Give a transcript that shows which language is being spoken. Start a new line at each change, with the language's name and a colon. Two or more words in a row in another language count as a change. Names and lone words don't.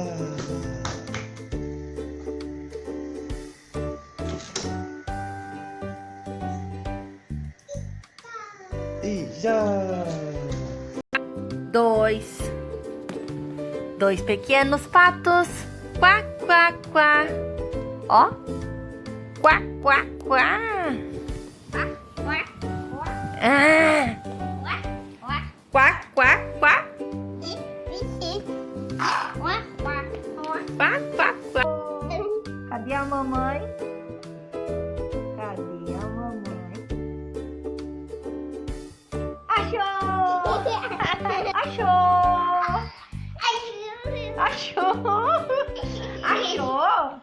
Portuguese: E já! Dois pequenos patos. Quá, quá, quá. Ó. Quá, quá, quá. Ah. Quá, quá, quá. Quá, quá, quá. Cadê a mamãe? Cadê a mamãe? Achou! Achou! Achou! Achou!